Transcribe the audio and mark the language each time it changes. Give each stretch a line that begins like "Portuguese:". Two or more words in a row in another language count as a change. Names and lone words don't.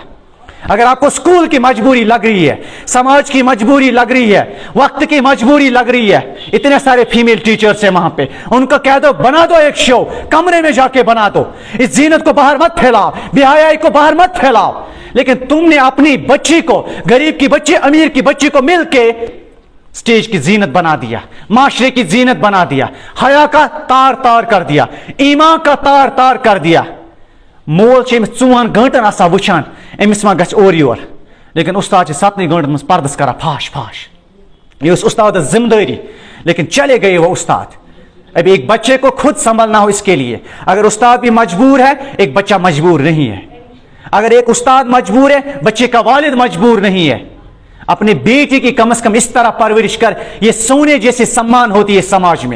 Urdu: اگر آپ کو سکول کی مجبوری لگ رہی ہے, سماج کی مجبوری لگ رہی ہے, وقت کی مجبوری لگ رہی ہے, اتنے سارے
English: female teachers
Urdu: ہیں وہاں پہ, ان کو کہہ دو بنا دو ایک شو, کمرے میں جا کے بنا دو, اس زینت کو باہر مت پھیلاؤ, بے حیائی کو باہر مت پھیلاؤ. لیکن تم نے اپنی بچی کو, غریب کی بچی امیر کی بچی کو مل کے سٹیج کی زینت بنا دیا, معاشرے کی زینت بنا دیا, حیا کا تار تار کر دیا, ایمان کا تار تار کر دیا.
Kashmiri: مول امس 4 گھنٹن آسا وچان, امس ما گژھِ اور یور, لیکن استاد 7 گھنٹن مز پردس کرا پھاش پھاش.
Urdu: یہ استاد ذمہ داری, لیکن چلے گئے وہ استاد. ابھی ایک بچے کو خود سنبھلنا ہو اس کے لیے. اگر استاد بھی مجبور ہے, ایک بچہ مجبور نہیں ہے. اگر ایک استاد مجبور ہے, بچے کا والد مجبور نہیں ہے. اپنے بیٹی کی کم از کم اس طرح پرورش کر, یہ سونے جیسے سمان ہوتی ہے سماج میں.